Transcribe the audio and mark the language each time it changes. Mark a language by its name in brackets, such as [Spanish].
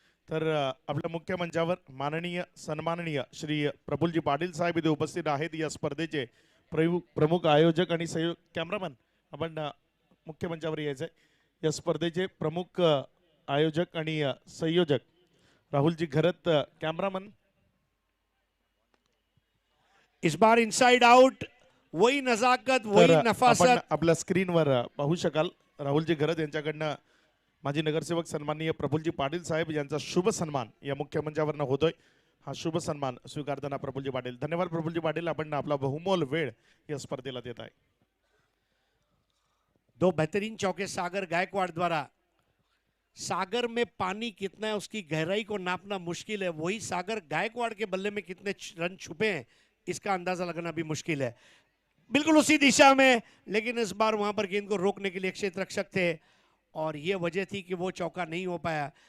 [Marathi] तर आपल्या मुख्य मंचावर माननीय सन्माननीय श्री प्रफुल्लजी पाटील साहेब इथे उपस्थित आहेत. या स्पर्धेचे प्रमुख आयोजक आणि कॅमेरामॅन आपण मुख्य मंचावर यायचं आहे. या स्पर्धेचे प्रमुख आयोजक आणि संयोजक राहुलजी घरत, कॅमेरामॅन. [Hindi] इस बार इनसाइड आउट, वही नजाकत, वही [Marathi] आपण [Hindi] नफासत. [Marathi] आपल्या स्क्रीनवर पाहू शकाल राहुलजी घरत यांच्याकडनं माजी नगरसेवक सन्माननीय प्रफुल्लजी पाटील साहेब यांचा शुभ सन्मान या मुख्य मंचावरनं होतोय. हा शुभ सन्मान स्वीकारताना प्रफुल्लजी पाटील. धन्यवाद प्रफुल्लजी पाटील, आपण आपला बहुमोल वेळ या स्पर्धेला देत आहे. [Hindi] दो बेहतरीन चौके सागर गायकवाड़ द्वारा। सागर में पानी कितना है उसकी गहराई को नापना मुश्किल है, वही सागर गायकवाड़ के बल्ले में कितने रन छुपे हैं इसका अंदाजा लगाना भी मुश्किल है। बिल्कुल उसी दिशा में, लेकिन इस बार वहां पर गेंद को रोकने के लिए क्षेत्र रक्षक थे और ये वजह थी कि वो चौका नहीं हो पाया।